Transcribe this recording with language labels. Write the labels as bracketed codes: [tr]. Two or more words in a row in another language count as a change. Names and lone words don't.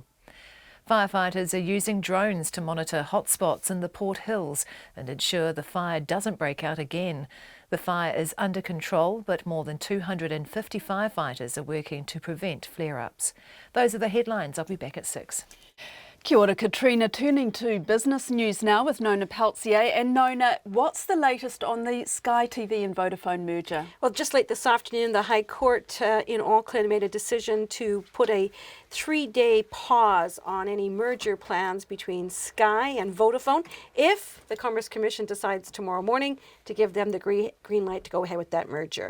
[en] Firefighters are using drones to monitor hotspots in the Port Hills and ensure the fire doesn't break out again. The fire is under control, but more than 250 firefighters are working to prevent flare-ups. Those are the headlines. I'll be back at 6. [mi] Kia ora, Katrina. [en] Turning to business news now with Nona Peltier. And Nona, what's the latest on the Sky TV and Vodafone merger? Well, just late this afternoon, the High Court in Auckland made a decision to put a 3-day pause on any merger plans between Sky and Vodafone if the Commerce Commission decides tomorrow morning to give them the green light to go ahead with that merger.